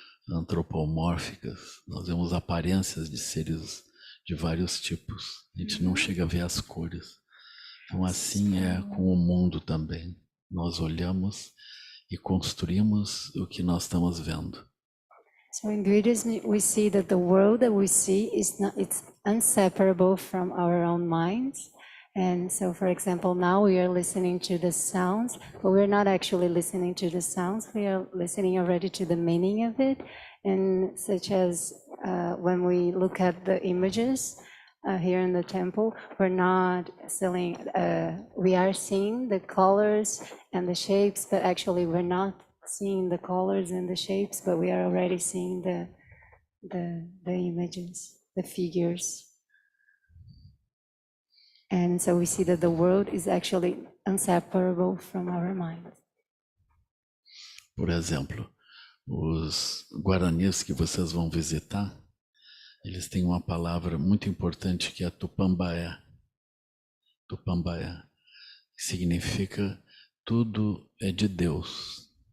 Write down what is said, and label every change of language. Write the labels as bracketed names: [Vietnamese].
[Portuguese] antropomórficas, nós vemos aparências de seres de vários tipos. A gente não chega a ver as cores. Então assim é com o mundo também. Nós olhamos e construímos o que nós estamos vendo. [English] So in Buddhism, we see that the world that we see it's inseparable from our own minds. And so, for example, now we are listening to the sounds, but we're not actually listening to the sounds. We are listening already to the meaning of it. And such as when we look at the images here in the temple, we're not seeing, we are seeing the colors and the shapes, but actually we're not seeing the colors and the shapes, but we are already seeing the images, the figures. And so we see that the world is actually inseparable from our mind. [Portuguese] Por exemplo, os guaranis que vocês vão visitar, eles têm uma palavra muito importante que é tupambaé. Tupambaé, que significa tudo é de Deus.